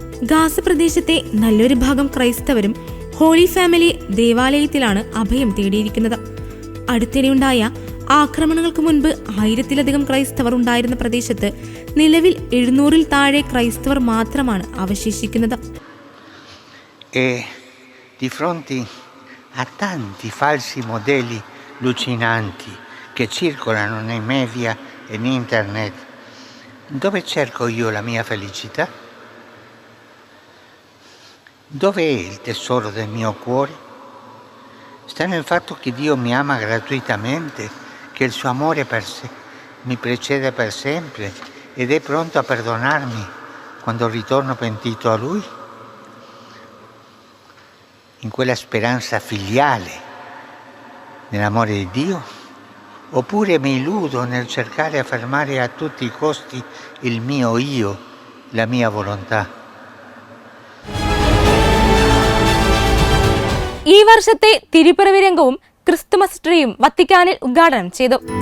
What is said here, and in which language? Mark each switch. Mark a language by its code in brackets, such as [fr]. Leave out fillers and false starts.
[ml] Gaza പ്രദേശത്തെ നല്ലൊരു ഭാഗം ക്രൈസ്തവരും ഹോളി ഫാമിലി ദേവാലയത്തിലാണ് അഭയം തേടിയിരിക്കുന്നത്. അടുത്തിടെയുണ്ടായ ആക്രമണങ്ങൾക്ക് മുൻപ് 1000-ലധികം ക്രൈസ്തവർ ഉണ്ടായിരുന്ന പ്രദേശത്ത് നിലവിൽ 700-ൽ താഴെ ക്രൈസ്തവർ മാത്രമാണ് അവശേഷിക്കുന്നത്. [it] Di fronte a tanti falsi modelli allucinanti che circolano nei media e in internet, dove cerco io la mia felicità? Dove è il tesoro del mio cuore? Sta nel fatto che Dio mi ama gratuitamente, che il suo amore mi precede per sempre ed è pronto a perdonarmi quando ritorno pentito a Lui? In quella speranza filiale nell'amore di Dio? Oppure mi illudo nel cercare a fermare a tutti i costi il mio io, la mia volontà? [ml] ഈ വർഷത്തെ തിരുപ്പിറവി രംഗവും Christmas ട്രീയും വത്തിക്കാനിൽ ഉദ്ഘാടനം ചെയ്തു.